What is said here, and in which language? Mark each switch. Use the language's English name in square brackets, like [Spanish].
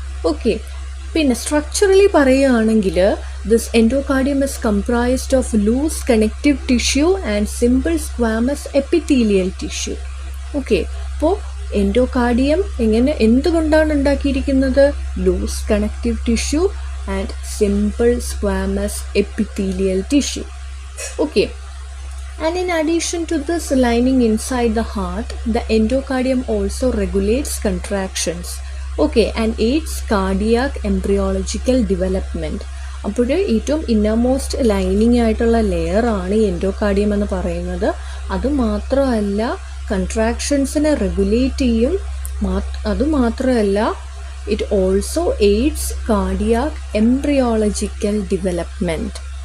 [English] okay, [Malayalam] പിന്നെ structurally പറയുകയാണെങ്കിൽ [English] This endocardium is comprised of loose connective tissue and simple squamous epithelial tissue. [Malayalam] Okay, അപ്പോൾ endocardium എന്തുകൊണ്ടാണ് ഉണ്ടാക്കിയിരിക്കുന്നത്? [English] Loose connective tissue and simple squamous epithelial tissue. Okay, and in addition to this lining inside the heart, the endocardium also regulates contractions. Okay, and aids cardiac embryological development. [Malayalam] അപ്പോൾ ഏറ്റവും innermost lining ആയിട്ടുള്ള layer ആണ് endocardium എന്ന് പറയുന്നത്. അതുമാത്രമല്ല കൺട്രാക്ഷൻസിനെ regulate ചെയ്യും. അതുമാത്രമല്ല [English] It also aids cardiac embryological development.